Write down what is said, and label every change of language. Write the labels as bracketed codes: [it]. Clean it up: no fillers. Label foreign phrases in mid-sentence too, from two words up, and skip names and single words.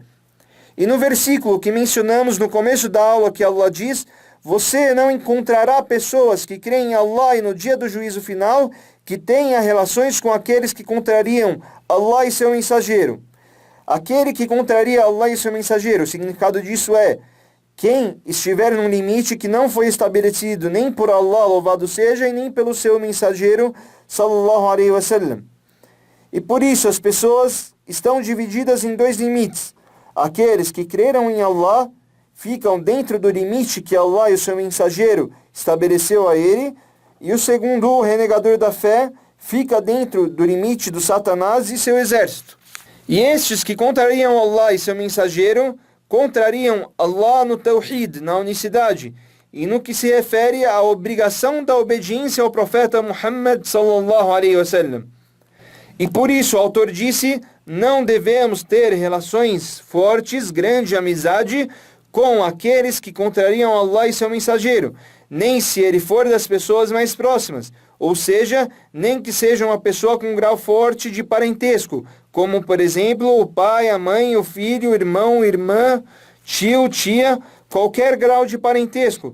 [pt] E no versículo que mencionamos no começo da aula, que Allah diz: você não encontrará pessoas que creem em Allah e no dia do juízo final, que tenha relações com aqueles que contrariam Allah e seu mensageiro. Aquele que contraria Allah e seu mensageiro, o significado disso é: quem estiver num limite que não foi estabelecido nem por Allah, louvado seja, e nem pelo seu mensageiro, [ar] صلى الله عليه وسلم. [pt] E por isso as pessoas estão divididas em dois limites: aqueles que creram em Allah, ficam dentro do limite que Allah e o seu mensageiro estabeleceu a ele, e o segundo, o renegador da fé, fica dentro do limite do Satanás e seu exército. E estes que contrariam Allah e seu mensageiro, contrariam Allah no Tawhid, na unicidade, e no que se refere à obrigação da obediência ao profeta Muhammad [ar] صلى الله عليه وسلم. [pt] E por isso o autor disse, não devemos ter relações fortes, grande amizade, com aqueles que contrariam Allah e seu mensageiro, nem se ele for das pessoas mais próximas, ou seja, nem que seja uma pessoa com um grau forte de parentesco, como por exemplo o pai, a mãe, o filho, o irmão, irmã, tio, tia, qualquer grau de parentesco.